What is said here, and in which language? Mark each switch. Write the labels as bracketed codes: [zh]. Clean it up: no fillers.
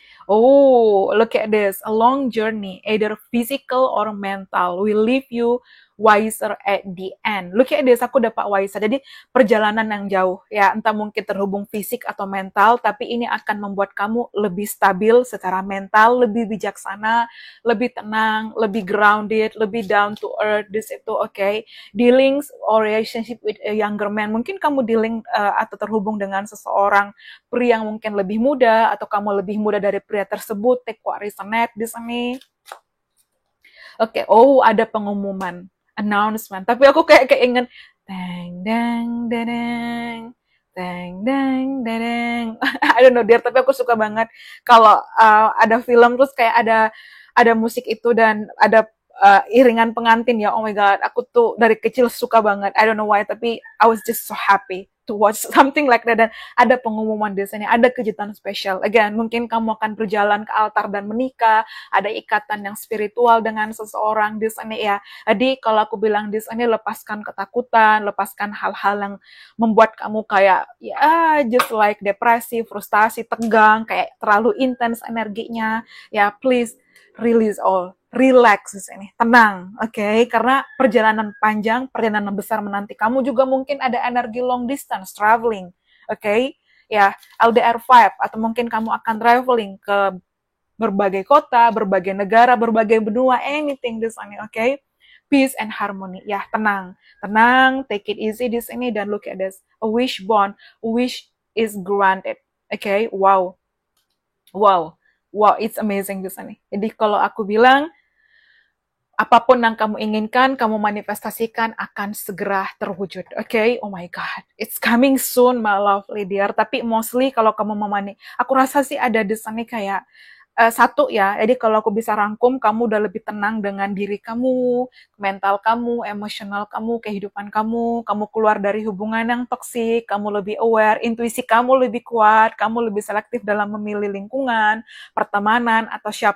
[en] Oh, look at this. A long journey, either physical or mental, will leave you wiser at the end. Look at this, [id] aku dapat [en] wiser. [id] Jadi perjalanan yang jauh, ya entah mungkin terhubung fisik atau mental, tapi ini akan membuat kamu lebih stabil secara mental, lebih bijaksana, lebih tenang, lebih grounded, lebih [en] down to earth. This itu, okay. Dealings or relationship with a younger man. [id] Mungkin kamu dealing atau terhubung dengan seseorang pria yang mungkin lebih muda, atau kamu lebih muda dari pria tersebut. [en] Take what resonate [id] di sini. Oke, oh ada pengumuman, announcement. Tapi aku kayak inget, deng deng deng deng deng deng. [en] I don't know dear, [id] tapi aku suka banget kalau ada film terus kayak ada musik itu dan ada iringan pengantin ya. [en] Oh my god, [id] aku tuh dari kecil suka banget. [en] I don't know why, [id] tapi [en] I was just so happy to watch something like that. [id] Dan ada pengumuman di sini, ada kejutan spesial. Again, mungkin kamu akan berjalan ke altar dan menikah, ada ikatan yang spiritual dengan seseorang di sini ya. Jadi kalau aku bilang di sini, lepaskan ketakutan, lepaskan hal-hal yang membuat kamu kayak ya [en] just like [id] depresi, frustasi, tegang, kayak terlalu intens energinya. Ya [en] please release all. Relax [id] di sini, tenang, oke? Karena perjalanan panjang, perjalanan besar menanti kamu, juga mungkin ada energi [en] long distance traveling, [id] oke? Ya, LDR5, atau mungkin kamu akan traveling ke berbagai kota, berbagai negara, berbagai benua, anything di sini, oke? [en] Peace and harmony, [id] ya tenang, [en] take it easy [id] di sini, dan [en] look at this, a wish bond, a wish is granted, oke? Wow, it's amazing [id] di sini. Jadi kalau aku bilang, apapun yang kamu inginkan, kamu manifestasikan akan segera terwujud. [en] Okay? Oh my God. It's coming soon, my lovely dear. [id] Tapi [en] mostly [id] kalau kamu aku rasa sih ada di sana kayak satu ya, jadi kalau aku bisa rangkum, kamu udah lebih tenang dengan diri kamu, mental kamu, emosional kamu, kehidupan kamu keluar dari hubungan yang toksik, kamu lebih aware, intuisi kamu lebih kuat, kamu lebih selektif dalam memilih lingkungan, pertemanan, atau